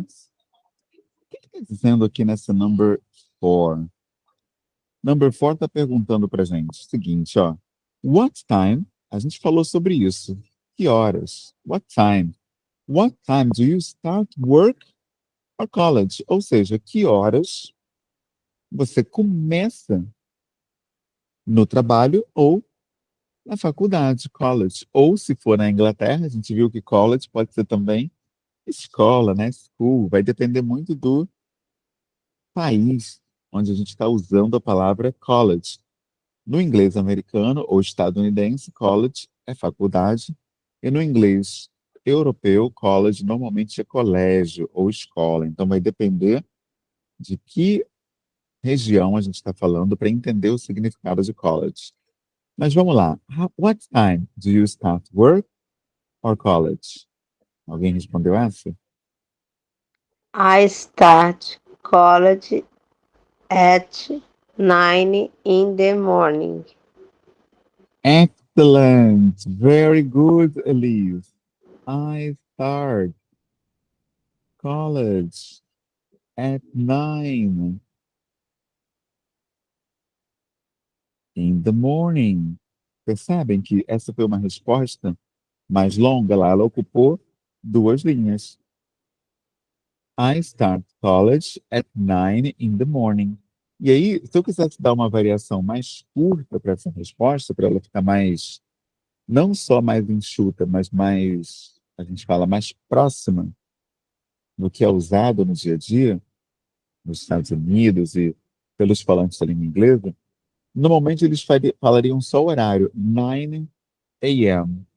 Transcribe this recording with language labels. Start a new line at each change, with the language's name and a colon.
Portuguese: O que está dizendo aqui nessa number four? Number four está perguntando para gente o seguinte, ó. What time? A gente falou sobre isso. Que horas? What time?
English: What time do you start work or college?
Portuguese: Ou seja, que horas você começa no trabalho ou na faculdade, college. Ou se for na Inglaterra, a gente viu que college pode ser também escola, né? School. Vai depender muito do país onde a gente está usando a palavra college. No inglês americano ou estadunidense, college é faculdade, e no inglês europeu, college normalmente é colégio ou escola. Então vai depender de que região a gente está falando para entender o significado de college. Mas vamos lá.
English: What time do you start work or college?
Portuguese: Alguém respondeu essa?
English: I start college at 9 in the morning. Excellent. Very good, Elise. I start college at 9 in the morning.
Portuguese: Percebem que essa foi uma resposta mais longa lá, ela ocupou 2 linhas.
English: I start college at 9 in the morning.
Portuguese: E aí, se eu quisesse dar uma variação mais curta para essa resposta, para ela ficar mais, não só mais enxuta, mas mais, a gente fala, mais próxima do que é usado no dia a dia, nos Estados Unidos e pelos falantes da língua inglesa, normalmente eles falariam só o horário, 9 a.m.